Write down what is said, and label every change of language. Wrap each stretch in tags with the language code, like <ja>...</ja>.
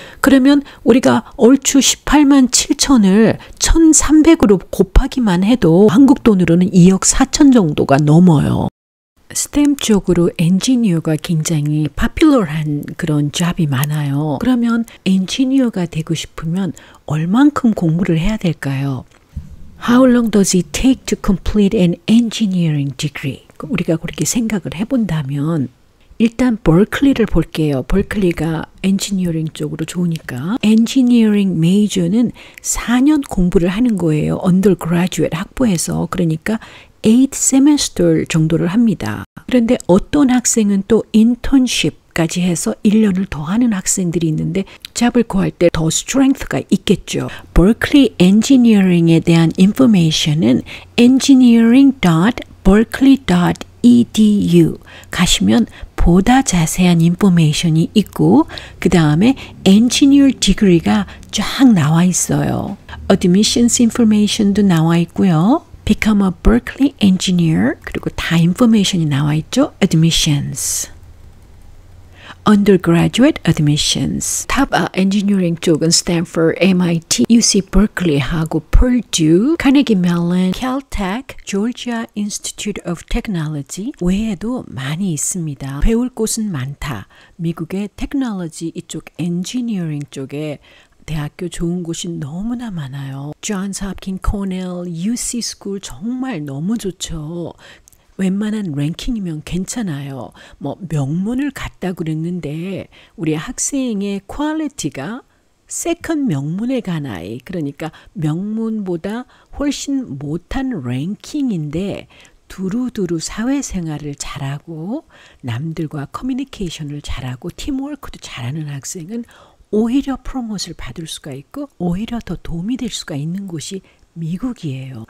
<ko>그러면 우리가 얼추 187,000을 1,300으로 곱하기만 해도 한국 돈으로는 2억 4천 정도가 넘어요. 스템 쪽으로 엔지니어가 굉장히 파퓰러한 그런 잡이 많아요. 그러면 엔지니어가 되고 싶으면 얼만큼 공부를 해야 될까요?</ko> <en>How long does it take to complete an engineering degree?</en> <ko>우리가 그렇게 생각을 해본다면 일단 버클리를 볼게요. 버클리가 엔지니어링 쪽으로 좋으니까 엔지니어링 메이저는 4년 공부를 하는 거예요. undergraduate 학부에서. 그러니까 8 semester 정도를 합니다. 그런데 어떤 학생은 또 internship까지 해서 1년을 더 하는 학생들이 있는데 잡을 구할 때 더 strength가 있겠죠. 버클리 엔지니어링에 대한 information은 engineering.berkeley.edu 가시면 보다 자세한 인포메이션이 있고 그 다음에 엔지니어 디그리가 쫙 나와 있어요. Admissions information도 나와 있고요.</ko> <en>Become a Berkeley engineer</en> <ko>그리고 다 인포메이션이 나와 있죠. Admissions. Undergraduate admissions. 탑 엔지니어링 쪽은 Stanford, MIT, UC Berkeley하고 Purdue, Carnegie Mellon, Caltech, Georgia Institute of Technology 외에도 많이 있습니다. 배울 곳은 많다. 미국의 테크놀로지 이쪽 엔지니어링 쪽에 대학교 좋은 곳이 너무나 많아요. Johns Hopkins, Cornell, UC School 정말 너무 좋죠. 웬만한 랭킹이면 괜찮아요. 뭐 명문을 갔다 그랬는데 우리 학생의 퀄리티가 세컨 명문에 간 아이 그러니까 명문보다 훨씬 못한 랭킹인데 두루두루 사회생활을 잘하고 남들과 커뮤니케이션을 잘하고 팀워크도 잘하는 학생은 오히려 프로모트를 받을 수가 있고 오히려 더 도움이 될 수가 있는 곳이 미국이에요.</ko>